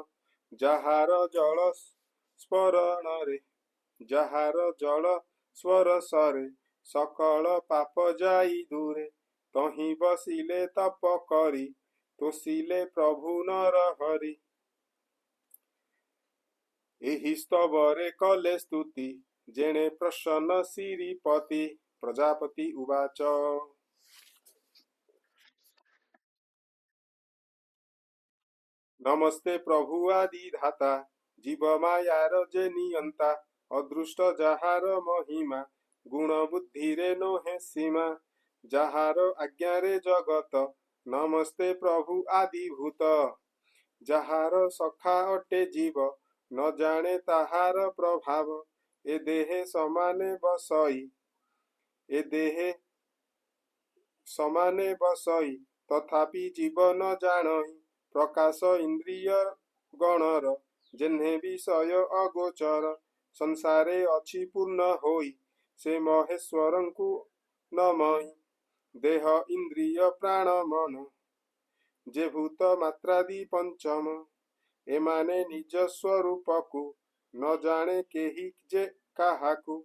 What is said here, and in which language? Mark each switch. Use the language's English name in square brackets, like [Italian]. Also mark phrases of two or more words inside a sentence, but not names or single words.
[Odia] ଯାହାର ଜଳ ସ୍ମରଣ ରେ ସକଳ ପାପ ଯାଇ ଦୂରେ, ତହିଁ ବସିଲେ ତପ କରି, ତୋଷିଲେ ପ୍ରଭୁ ନର ହରି। ଏହି ସ୍ତବରେ କଲେ ସ୍ତୁତି, ଯେଣେ ପ୍ରସନ୍ନ ଶ୍ରୀପତି। [Sanskrit] प्रजापति उवाच। [Odia] ନମସ୍ତେ ପ୍ରଭୁ ଆଦି ଧାତା, ଜୀବ ମାୟାର ଯେ ନିୟନ୍ତା। ଅଦୃଷ୍ଟ ଯାହାର ମହିମା, ଗୁଣ ବୁଦ୍ଧି ରେ ନୋହେ ସୀମା। ଯାହାର ଆଜ୍ଞା ରେ ଜଗତ, ନମସ୍ତେ ପ୍ରଭୁ ଆଦି ଭୂତ। ଯାହାର ସଖା ଅଟେ ଜୀବ, ନ ଜାଣେ ତାହାର ପ୍ରଭାବ। ଏ ଦେହେ ସମାନେ ବସଇ, ଏ ଦେହେ ସମାନେ ବସଇ, ତଥାପି ଜୀବ ନ ଜାଣଇ। ପ୍ରକାଶ ଇନ୍ଦ୍ରିୟ ଗଣର, ଯେହ୍ନେ ବିଷୟ ଅଗୋଚର। ସଂସାରେ ଅଛି ପୂର୍ଣ୍ଣ ହୋଇ, ସେ ମହେଶ୍ୱରଙ୍କୁ ନମଇ। ଦେହ ଇନ୍ଦ୍ରିୟ ପ୍ରାଣ ମନ, ଯେ ଭୂତ ମାତ୍ରାଦି ପଞ୍ଚମ। ଏମାନେ ନିଜ ସ୍ୱରୂପକୁ, ନ ଜାଣେ କେହି ଯେ କାହାକୁ।